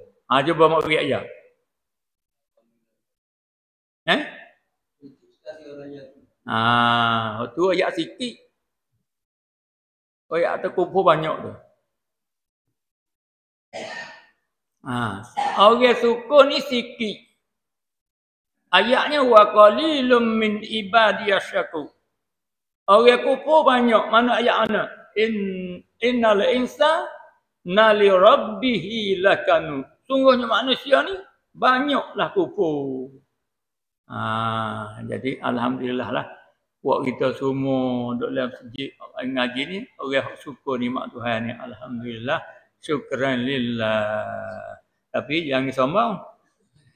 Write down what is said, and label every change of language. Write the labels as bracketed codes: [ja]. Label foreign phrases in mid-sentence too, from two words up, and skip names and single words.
[ms] Cuba mak beri ayat. Tu ayat sikit. Ayat tu kufur banyak tu. Orang syukur ni sikit. [ar] Ayatnya وقليل من عبادي الشكور. [ms] Orang kufur banyak. Mana ayat mana? [ar] إن الإنسان لربه لكنود. [ms] Sungguhnya manusia ni banyaklah kufur. Jadi alhamdulillah lah. Buat kita semua duduk dalam masjid ngaji ni. Orang syukur nikmat Tuhan ni. Alhamdulillah. [ar] شكرا لله. [ms] Tapi jangan sombong.